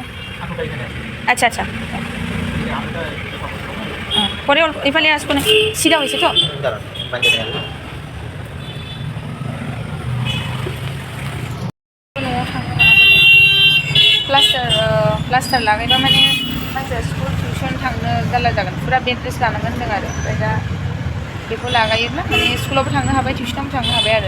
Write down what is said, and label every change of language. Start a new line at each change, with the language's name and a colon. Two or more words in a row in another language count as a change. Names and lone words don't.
Bangla: আচ্ছা আচ্ছা, পরে এফালে আসবো না, সিধা হয়েছে তো।
Bodo: प्लास्टार लागायबा माने मानसिया
English: school tuition
Bodo: थांनो जारला जागोन, फुरा
English: bed rest
Bodo: लानांगोन होनदों आरो। ओमफ्राय दा बेखौ लागायोब्ला माने स्कुलावबो थांनो हाबाय, टिउसनावबो थांनो हाबाय आरो।